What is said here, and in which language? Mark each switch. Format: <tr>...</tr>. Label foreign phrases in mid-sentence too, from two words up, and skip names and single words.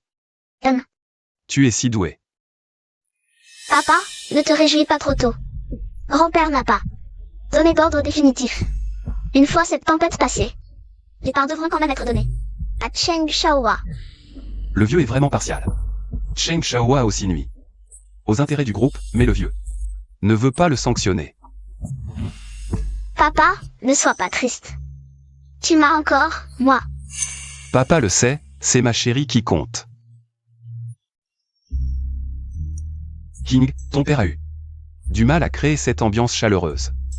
<fr>Hum. Tu es si doué. Papa, ne te réjouis pas trop tôt. Grand-père n'a pas donné d'ordre définitif. Une fois cette tempête passée, les parts devront quand même être données à Cheng Xiaohua. Le vieux est vraiment partial. Cheng Xiaohua aussi nuit aux intérêts du groupe, mais le vieux ne veut pas le sanctionner. Papa, ne sois pas triste. Tu m'as encore, moi. Papa le sait, c'est ma chérie qui compte. King, ton père a eu du mal à créer cette ambiance chaleureuse.</fr>